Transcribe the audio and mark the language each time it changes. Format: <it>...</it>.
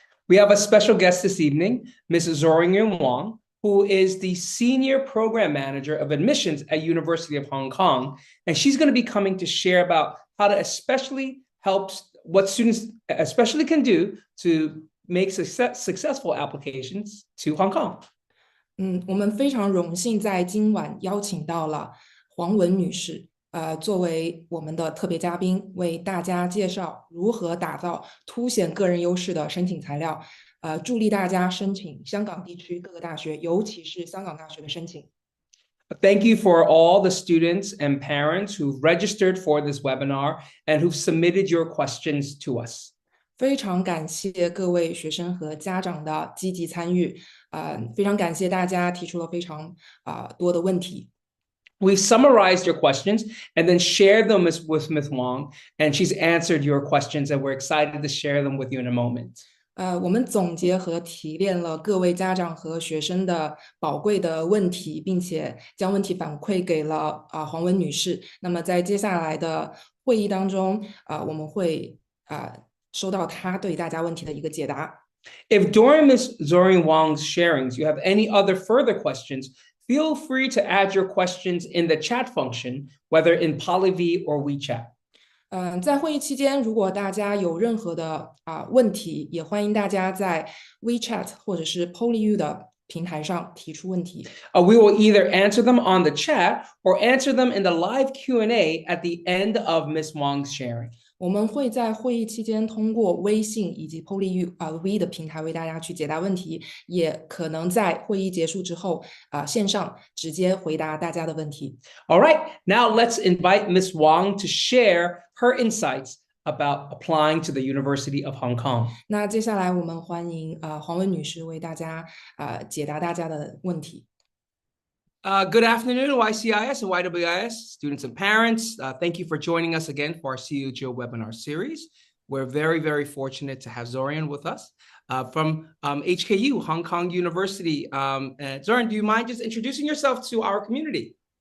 <en>We have a special guest this evening, Mrs. Zorian Wong, who is the Senior Program Manager of Admissions at University of Hong Kong. And she's going to be coming to share about how to especially help what students especially can do to make successful applications to Hong Kong.</en> <zh>我们非常荣幸在今晚邀请到了黄雯女士，作为我们的特别嘉宾，为大家介绍如何打造凸显个人优势的申请材料，助力大家申请香港地区各个大学，尤其是香港大学的申请。</zh> <en>Thank you for all the students and parents who've registered for this webinar and who've submitted your questions to us.</en> <zh>非常感谢各位学生和家长的积极参与，非常感谢大家提出了非常多的问题。</zh> <en>We've summarized your questions and then shared them with Ms. Wong, and she's answered your questions, and we're excited to share them with you in a moment.</en> <zh>我们总结和提炼了各位家长和学生的宝贵的问题，并且将问题反馈给了黄雯女士。那么在接下来的会议当中，我们会收到她对大家问题的一个解答。</zh> <en>If during Ms. Zorian Wong's sharings you have any other further questions, feel free to add your questions in the chat function, whether in PolyV or WeChat.</en> <zh>在会议期间，如果大家有任何的问题，也欢迎大家在 WeChat 或者是 PolyU 的平台上提出问题。</zh> <en>We will either answer them on the chat or answer them in the live Q&A at the end of Ms. Wong's sharing.</en> <zh>我们会在会议期间通过微信以及 PolyU 的平台为大家去解答问题，也可能在会议结束之后线上直接回答大家的问题。</zh> <en>All right, now let's invite Ms. Wong to share her insights about applying to the University of Hong Kong.</en> <zh>那接下来我们欢迎黄雯女士为大家解答大家的问题。</zh> <en>Good afternoon, YCIS and YWIS, students and parents. Thank you for joining us again for our CUGO webinar series. We're very, very fortunate to have Zorian with us from HKU, Hong Kong University. Zorian, do you mind just introducing yourself to our community?</en>